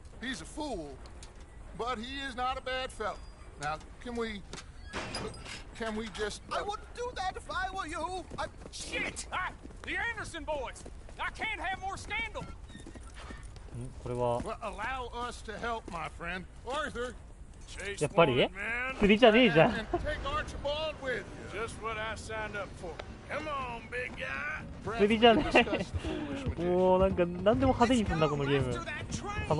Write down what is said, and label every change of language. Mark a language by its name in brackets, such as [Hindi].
[English] He's a fool, but he is not a bad fellow. Now, can we just... I wouldn't do that if I were you. Shit! The Anderson boys! I can't have more scandal! [Japanese] これは [English] Well, allow us to help, my friend. Arthur, [Japanese] やっぱり釣りじゃねえじゃん。 [English] and take Archibald with you. Just what I signed up for. Come on, big guy. [Japanese] 釣りじゃねえ。もうなんか何でも派手にすんだこのゲーム。